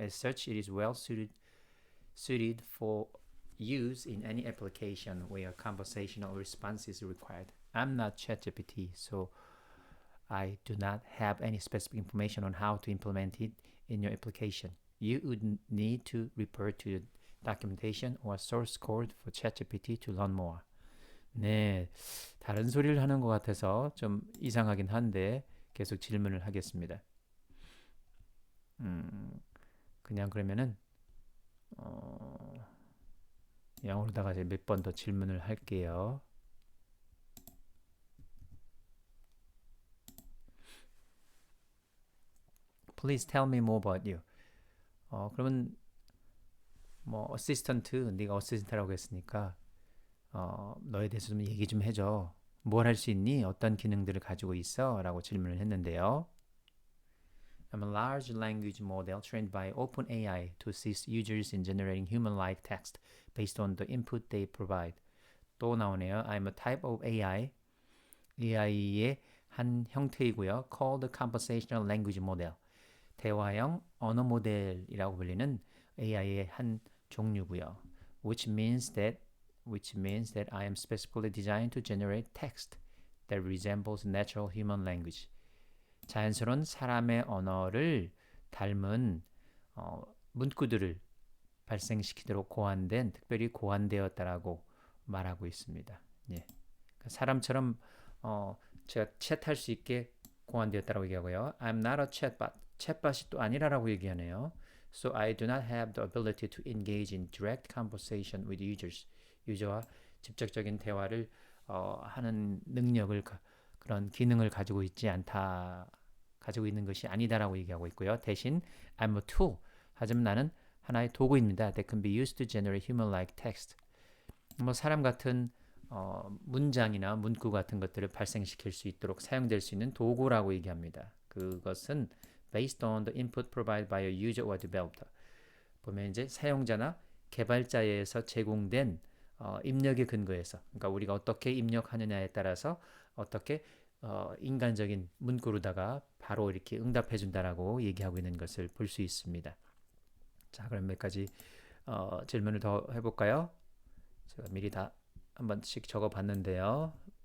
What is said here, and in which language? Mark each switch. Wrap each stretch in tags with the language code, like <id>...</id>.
<en>As such, it is well suited for use in any application where conversational response is required. I'm not ChatGPT, so I do not have any specific information on how to implement it in your application. You would need to refer to documentation or source code for ChatGPT to learn more.</en> <ko>네, 다른 소리를 하는 것 같아서 좀 이상하긴 한데 계속 질문을 하겠습니다. 그냥 그러면은 영어로다가 몇 번 더 질문을 할게요.</ko> <en>Please tell me more about you.</en> <ko>그러면 뭐 어시스턴트, 네가 어시스턴트라고 했으니까 너에 대해서 좀 얘기 좀 해줘. 뭘 할 수 있니? 어떤 기능들을 가지고 있어? 라고 질문을 했는데요.</ko> <en>I'm a large language model trained by OpenAI to assist users in generating human-like text based on the input they provide.</en> <ko>또 나오네요.</ko> <en>I'm a type of AI.</en> <ko>AI의 한 형태이고요.</ko> <en>Called Conversational Language Model.</en> <ko>대화형 언어 모델이라고 불리는 AI의 한 종류고요.</ko> <en>Which means that I am specifically designed to generate text that resembles natural human language.</en> <ko>자연스러운 사람의 언어를 닮은 문구들을 발생시키도록 고안된, 특별히 고안되었다라고 말하고 있습니다. 예. 사람처럼 제가 챗할 수 있게 고안되었다라고 얘기하고요.</ko> <en>I'm not a chatbot.</en> <ko>챗봇이 또 아니라라고 얘기하네요.</ko> <en>So I do not have the ability to engage in direct conversation with users.</en> <ko>유저와 직접적인 대화를 하는 능력을 그런 기능을 가지고 있지 않다. 가지고 있는 것이 아니다라고 얘기하고 있고요. 대신</ko> <en>I'm a tool.</en> <ko>하지만 나는 하나의 도구입니다.</ko> <en>That can be used to generate human-like text.</en> <ko>뭐 사람 같은 문장이나 문구 같은 것들을 발생시킬 수 있도록 사용될 수 있는 도구라고 얘기합니다. 그것은</ko> <en>based on the input provided by a user or developer.</en> <ko>보면 이제 사용자나 개발자에서 제공된 입력의 근거에서, 그러니까 우리가 어떻게 입력하느냐에 따라서 어떻게 인간적인 문구로다가 바로 이렇게 응답해 준다라고 얘기하고 있는 것을 볼 수 있습니다. 자, 그럼 몇 가지 질문을 더 해볼까요? 제가 미리 다 한 번씩 적어봤는데요.</ko>